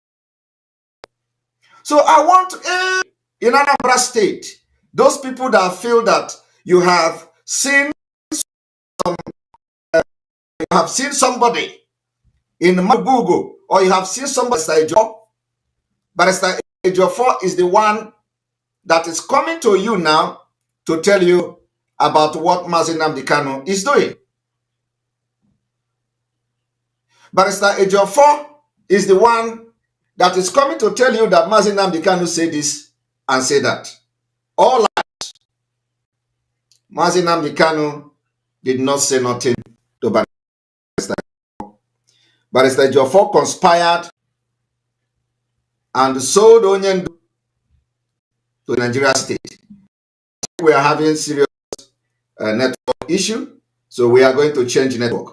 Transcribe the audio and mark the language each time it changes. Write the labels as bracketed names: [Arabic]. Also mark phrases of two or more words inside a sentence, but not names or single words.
[English] So I want in Anambra State, those people that feel that you have seen somebody in Mabugo, or you have seen somebody, Barrister Ejiofor is the one that is coming to you now to tell you about what Mazi Nnamdi Kanu is doing. Barrister Ejiofor is the one that is coming to tell you that Mazi Nnamdi Kanu say this and say that. All lies. Mazi Nnamdi Kanu did not say nothing to Barrister Ejiofor. Barrister Ejiofor conspired and sold onion to Nigeria State. We are having serious network issue, so we are going to change network.